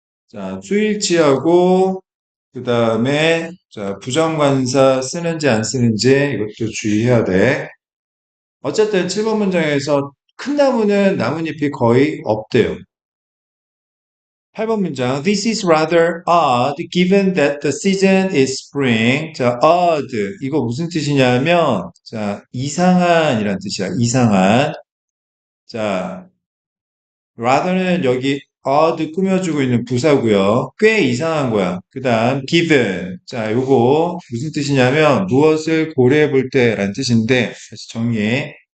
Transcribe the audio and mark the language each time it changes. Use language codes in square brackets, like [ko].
[ko] 자, 수일치하고 그 다음에 자, 부정관사 쓰는지 안 쓰는지 이것도 주의해야 돼. 어쨌든 7번 문장에서 큰 나무는 나뭇잎이 거의 없대요. 8번 문장. [en] This is rather odd given that the season is spring. [ko] 자, odd. 이거 무슨 뜻이냐면, 자, 이상한이란 뜻이야. 이상한. 자, rather는 여기 odd 꾸며주고 있는 부사고요. 꽤 이상한 거야. 그 다음 given. 자, 요거 무슨 뜻이냐면 무엇을 고려해 볼 때라는 뜻인데 다시 정리해.